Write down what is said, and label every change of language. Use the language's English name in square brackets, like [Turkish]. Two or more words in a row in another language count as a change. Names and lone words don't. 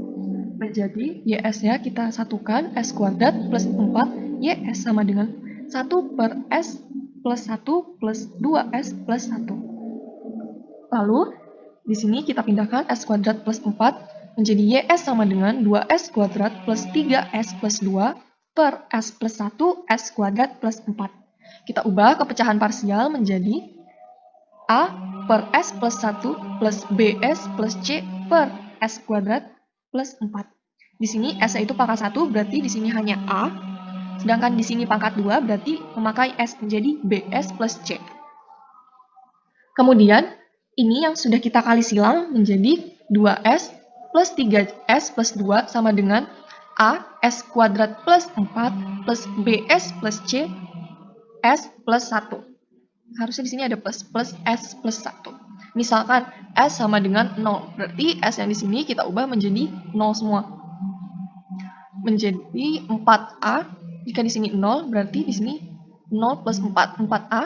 [Indonesian] Menjadi YS-nya kita satukan S kuadrat plus 4 YS sama dengan 1 per S plus 1 plus 2S plus 1. Lalu di sini kita pindahkan S kuadrat plus 4 menjadi YS sama dengan 2S kuadrat plus 3S plus 2 per S plus 1 S kuadrat plus 4. Kita ubah kepecahan parsial menjadi A per S plus 1 plus BS plus C per S kuadrat plus 4. Di sini S itu pangkat 1, berarti di sini hanya A. Sedangkan di sini pangkat 2, berarti memakai S menjadi BS plus C. Kemudian, ini yang sudah kita kali silang menjadi 2S plus 3S plus 2 sama dengan A S kuadrat plus 4 plus BS plus C S plus 1. Harusnya di sini ada plus S plus 1. Misalkan S sama dengan 0, berarti S yang di sini kita ubah menjadi 0 semua. Menjadi 4A, jika di sini 0, berarti di sini 0 plus 4, 4A.